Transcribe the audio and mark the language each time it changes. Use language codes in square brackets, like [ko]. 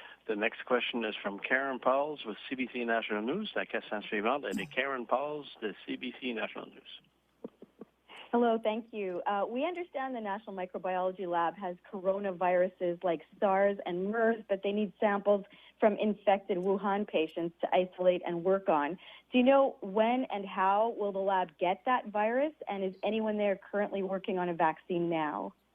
[en] The next question is from Karen Pauls with CBC National News. [fr] La question suivante est de Karen Pauls de CBC National News. [en] Hello, thank you. We understand the National Microbiology Lab has coronaviruses like SARS and MERS, but they need samples from infected Wuhan patients to isolate and work on. Do you know when and how will the lab get that virus, and is anyone there currently working on a vaccine now?